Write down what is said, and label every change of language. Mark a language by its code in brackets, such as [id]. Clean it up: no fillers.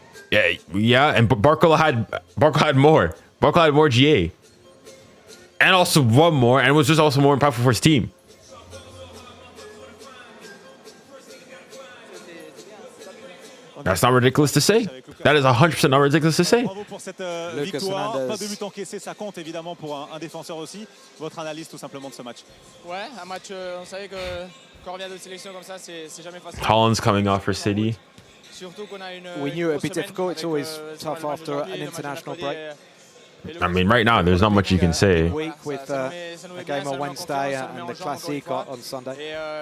[en] Yeah, and 𝙊𝙾 had more. 𝙊𝙾 had more GA, and also won more, and was just also more impactful for his team. That's not ridiculous to say. That is 100% not ridiculous to say. [fr] Bravo pour cette victoire. Pas de but encaissé, ça compte évidemment pour un défenseur aussi. Votre analyse tout simplement de ce match. Ouais, un match, on savait que quand on revient de sélection comme ça, c'est jamais facile. [en] Haaland's coming off for City. We knew it would be difficult. It's always tough after an international break. I mean, right now, there's not much you can say. Week with a game on Wednesday and the Classique on Sunday.